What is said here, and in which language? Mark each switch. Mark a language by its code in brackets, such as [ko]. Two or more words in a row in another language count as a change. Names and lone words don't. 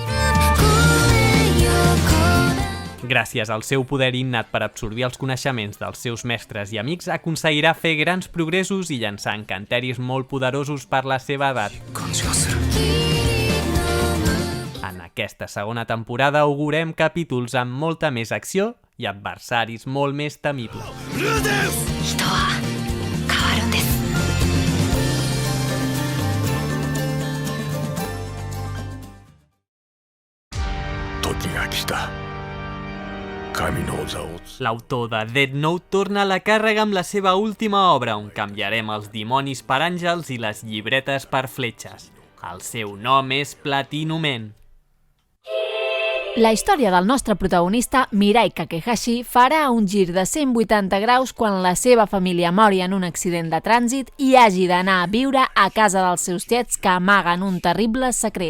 [ca] Gràcies al seu poder innat per absorbir els coneixements dels seus mestres i amics, aconseguirà fer grans progressos i llançar encanteris molt poderosos per la seva edat. En aquesta segona temporada augurem capítols amb molta més acció i adversaris molt més temibles. [ja] 人は変わるんです。時が来た。神の座を [ca] L'autor de Death Note torna a la càrrega amb la seva última obra, on canviarem els dimonis per àngels i les llibretes per fletxes. El seu nom és Platinum Men. La història del nostre protagonista, Mirai Kakehashi, farà un gir de 180 graus quan la seva família mori en un accident de trànsit i hagi d'anar a viure a casa dels seus tiets que amaguen un terrible secret.